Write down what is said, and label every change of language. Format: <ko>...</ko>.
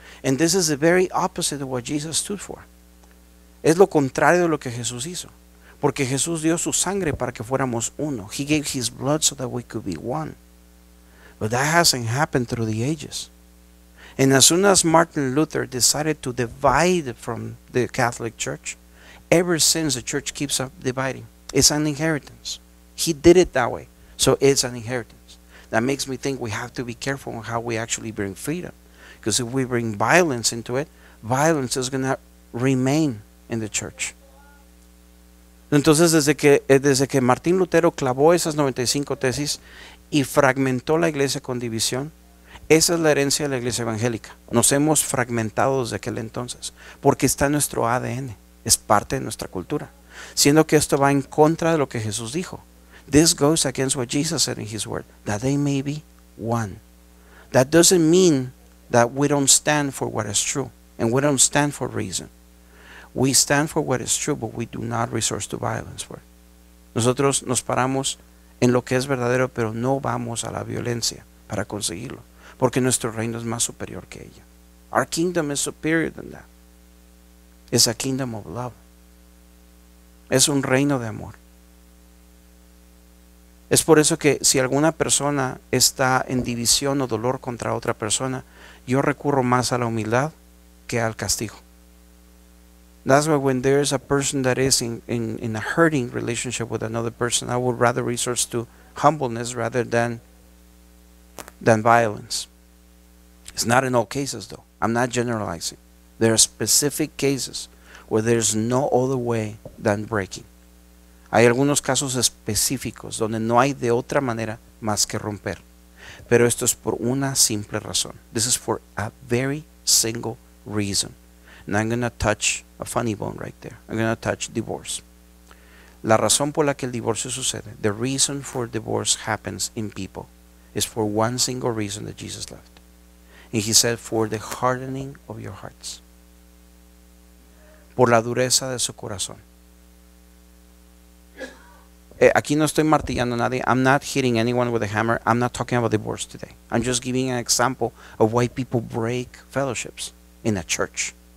<en>And this is the very opposite of what Jesus stood for.</en> <es>Es lo contrario de lo que Jesús hizo. Porque Jesús dio su sangre para que fuéramos uno.</es> <en>He gave his blood so that we could be one. But that hasn't happened through the ages. And as soon as Martin Luther decided to divide from the Catholic Church, ever since the church keeps up dividing. It's an inheritance. He did it that way. So it's an inheritance. That makes me think we have to be careful on how we actually bring freedom. Because if we bring violence into it, violence is going to remain in the church.</en> <es>Entonces, desde que Martín Lutero clavó esas 95 tesis y fragmentó la iglesia con división, esa es la herencia de la iglesia evangélica. Nos hemos fragmentado desde aquel entonces, porque está en nuestro ADN, es parte de nuestra cultura, siendo que esto va en contra de lo que Jesús dijo.</es> <en>This goes against what Jesus said in his word, that they may be one. That doesn't mean that we don't stand for what is true, and we don't stand for reason. We stand for what is true, but we do not resort to violence for it.</en> <es>Nosotros nos paramos en lo que es verdadero, pero no vamos a la violencia para conseguirlo, porque nuestro reino es más superior que ella.</es> <en>Our kingdom is superior than that. It's a kingdom of love.</en> <es>Es un reino de amor. Es por eso que si alguna persona está en división o dolor contra otra persona, yo recurro más a la humildad que al castigo.</es> <en>That's why when there's a person that is in a hurting relationship with another person, I would rather resort to humbleness rather than violence. It's not in all cases though. I'm not generalizing. There are specific cases where there's no other way than breaking.</en> <es>Hay algunos casos específicos donde no hay de otra manera más que romper. Pero esto es por una simple razón.</es> <en>This is for a very single reason. And I'm going to touch a funny bone right there. I'm going to touch divorce.</en> <es>La razón por la que el divorcio sucede,</es> <en>the reason for divorce happens in people, is for one single reason that Jesus left. And he said, for the hardening of your hearts.</en> <es>Por la dureza de su corazón. Aquí no estoy martillando a nadie.</es> <en>I'm not hitting anyone with a hammer. I'm not talking about divorce today. I'm just giving an example of why people break fellowships in a church.</en>